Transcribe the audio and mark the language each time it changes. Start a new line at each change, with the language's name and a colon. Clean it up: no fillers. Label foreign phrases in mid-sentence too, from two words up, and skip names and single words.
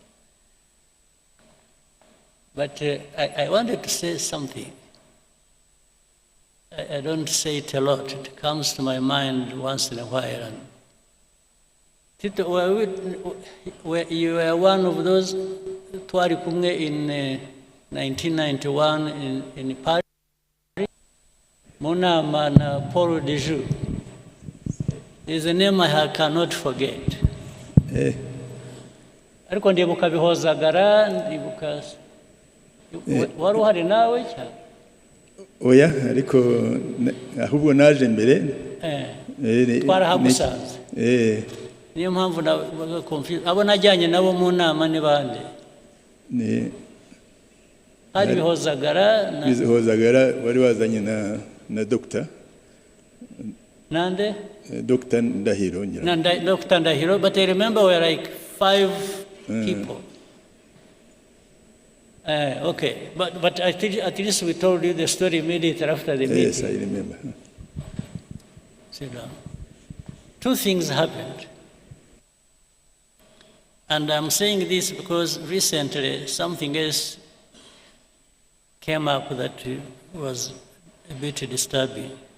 English: But I wanted to say something. I don't say it a lot. It comes to my mind once in a while. And Tito, you were one of those
Kinyarwanda: twari kumwe
English: in 1991 in Paris.
Kinyarwanda: Monama na Paul de Joux.
English: There's a name I cannot forget.
Kinyarwanda: Ariko ndibuka bihozagara, ndibuka wari uhari nawe cyane. Oya, ariko ahubwo naje mbere. Twarahagusanze. Niyo mpamvu na confuse. Abo najyanye nabo mu nama ni bande? Hari bihozagara wari wazanye na doctor. Nande? Dr. Ndahiro. Dr. Ndahiro,
English: but I remember we were like 5 people. Okay, but at least we told you the story immediately after the meeting. Yes, I remember. Sit down. 2 things happened. And I'm saying this because recently something else came up that was a bit disturbing.